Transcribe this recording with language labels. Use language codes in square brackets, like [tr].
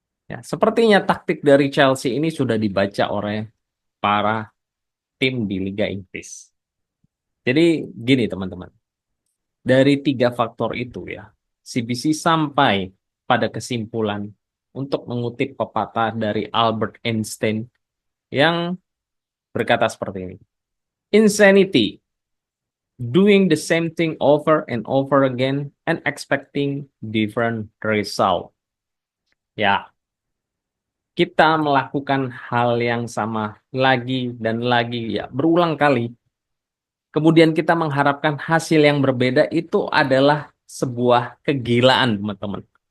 [id] Ya, sepertinya taktik dari Chelsea ini sudah dibaca oleh para tim di Liga Inggris. Jadi gini teman-teman, dari 3 faktor itu ya, CBC sampai pada kesimpulan untuk mengutip pepatah dari Albert Einstein yang berkata seperti ini. [en] Insanity, doing the same thing over and over again and expecting different result. [id] Ya, kita melakukan hal yang sama lagi dan lagi ya berulang kali. Kemudian kita mengharapkan hasil yang berbeda itu adalah sebuah kegilaan, teman-teman.